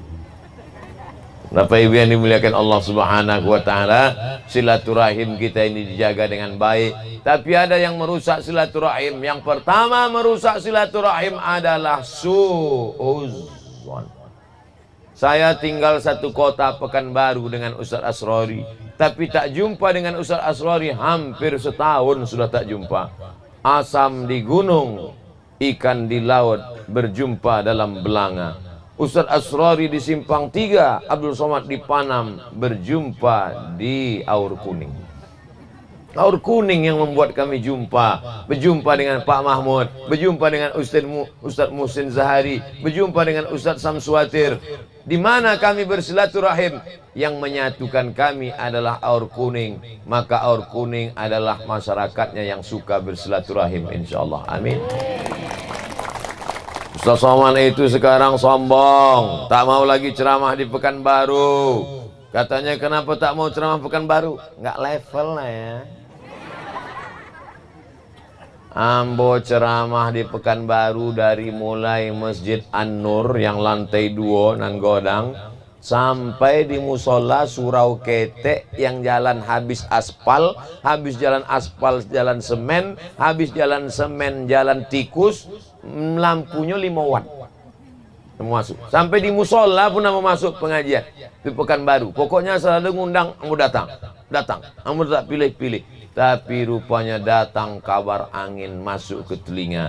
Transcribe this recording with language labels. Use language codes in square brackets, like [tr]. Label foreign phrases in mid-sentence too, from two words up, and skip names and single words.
[id] Bapak Ibu yang dimuliakan Allah [ar] سبحانه وتعالى, [id] silaturahim kita ini dijaga dengan baik. Tapi ada yang merusak silaturahim. Yang pertama merusak silaturahim adalah suudzon. Saya tinggal satu kota Pekanbaru dengan Ustaz Asrori, tapi tak jumpa dengan Ustaz Asrori hampir setahun sudah tak jumpa. Asam di gunung, ikan di laut, berjumpa dalam belanga. Ustaz Asrori di Simpang 3, Abdul Somad di Panam, berjumpa di Aur Kuning. Aur Kuning yang membuat kami berjumpa dengan Pak Mahmud, berjumpa dengan Ustaz Muhsin Zahari, berjumpa dengan Ustaz Samsuatir. Di mana kami bersilaturahim? Yang menyatukan kami adalah Aur Kuning. Maka Aur Kuning adalah masyarakatnya yang suka bersilaturahim, insyaallah. Amin. Ustaz Somad itu sekarang sombong, tak mau lagi ceramah di Pekanbaru. Katanya kenapa tak mau ceramah Pekanbaru? Nggak level lah ya. Ambo ceramah di Pekanbaru dari mulai Masjid An-Nur yang lantai 2 [min] nan godang [id] sampai di musola Surau Ketek yang jalan habis aspal, habis jalan aspal jalan semen, habis jalan semen jalan tikus, lampunya 5 watt. Masuk. Sampai di musola pun mau masuk pengajian di Pekanbaru. Pokoknya selalu ngundang, kamu datang, kamu tak pilih-pilih. Tapi rupanya datang kabar angin masuk ke telinga.